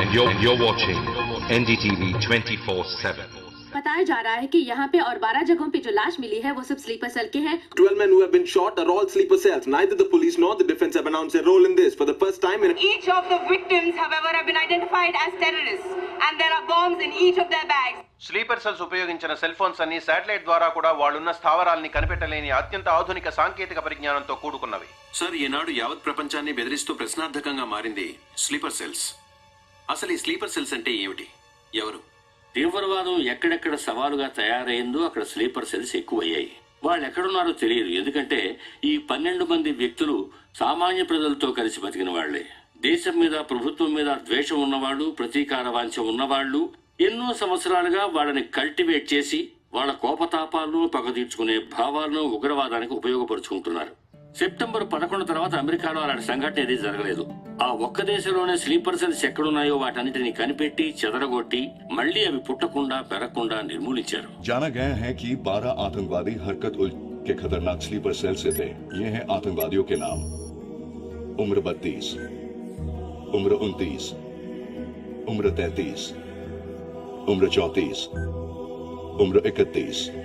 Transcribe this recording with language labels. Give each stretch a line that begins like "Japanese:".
English: And you're watching NDTV 24/7.
Hindi: बताया जा रहा है कि यहाँ पे और 12 जगहों पे जो लाश मिली है वो सब स्लीपर सेल के हैं.
English: 12 men who have been shot are all sleeper cells. Neither the police nor the defense have announced a role in this. For the first time in Each of the victims, however, have been identified as terrorists, and there are bombs in each of their bags.
Telugu: Sleeper cells ఉపయోగించిన cell phones అన్ని satellite ద్వారా కూడా వాళ్ళున్న స్థావరాల్ని కనిపెట్టలేని అత్యంత ఆధునిక సాంకేతిక పరిజ్ఞానంతో కూడుకున్నవి. Sir, ఈనాడు యావత్ ప్రపంచాన్ని బెదిరిస్తూ ప్రశ్నార్థకంగా మారింది స్లీపర్ సెల్స్. అసలు ఈ స్లీపర్ సెల్స్ అంటే ఏమిటి? ఎవరు? తీవ్రవాదం ఎక్కడెక్కడ సవాలుగా తయారైందో అక్కడ స్లీపర్ సెల్స్ ఎక్కువయ్యాయి. వాళ్ళు ఎక్కడున్నారో తెలియదు. ఎందుకంటే ఈ 12 మంది వ్యక్తులు సామాన్య ప్రజలతో కలిసి బతికిన వాళ్లే. దేశం మీద, ప్రభుత్వం మీద ద్వేషం ఉన్నవాళ్ళు, ప్రతీకార వాంఛ ఉన్నవాళ్ళు ఎన్నో సంవత్సరాలుగా వాళ్ళని కల్టివేట్ చేసి వాళ్ళ కోపతాపాలను, పగ తీర్చుకునే భావాలను ఉగ్రవాదానికి ఉపయోగపరుచుకుంటున్నారు. సెప్టెంబర్ 11 తర్వాత అమెరికాలో అలాంటి సంఘటన ఏది జరగలేదు. ఆ ఒక్క దేశంలోనే స్లీపర్ సెల్స్ ఎక్కడున్నాయో వాటన్నిటిని కనిపెట్టి చెదరగొట్టి మళ్లీ అవి పుట్టకుండా పెరగకుండా నిర్మూలించారు.
Hindi: जाना गया है कि 12 आतंकवादी हरकत उल के खतरनाक स्लीपर सेल से थे. ये हैं आतंकवादियों के नाम: उम्र 32, उम्र 29, उम्र 33, उम्र 34, उम्र 31.